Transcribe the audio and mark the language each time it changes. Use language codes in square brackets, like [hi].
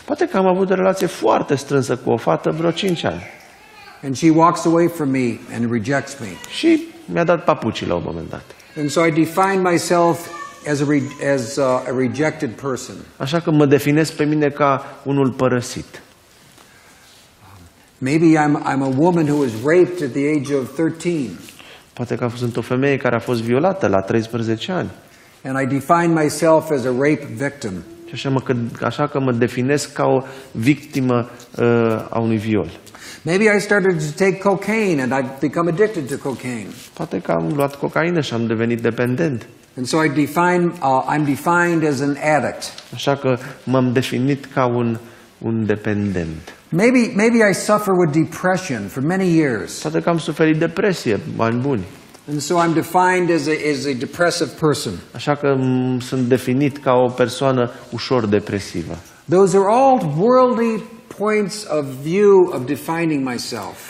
[ro] Poate că am avut o relație foarte strânsă cu o fată vreo 5 ani. [en] And she walks away from me and rejects me. [ro] Și mi-a dat papucii la un moment dat. [en] And so I define myself as a rejected person. [ro] Așa că mă definesc pe mine ca unul părăsit. [en] Maybe I'm a woman who was raped at the age of 13. [ro] Poate că sunt o femeie care a fost violată la 13 ani. [en] And I define myself as a rape victim. [ro] Și așa că mă definesc ca o victimă a unui viol. [en] Maybe I started to take cocaine and I've become addicted to cocaine. [ro] Poate că am luat cocaină și am devenit dependent. [en] And so I'm defined as an addict. [ro] Așa că m-am definit ca un dependent. [en] Maybe I suffer with depression for many years. [ro] Poate că am suferit depresie ani buni. [en] And so I'm defined as a depressive person. [ro] Așa că sunt definit ca o persoană ușor depresivă. [en] Those are all worldly points of view of defining myself.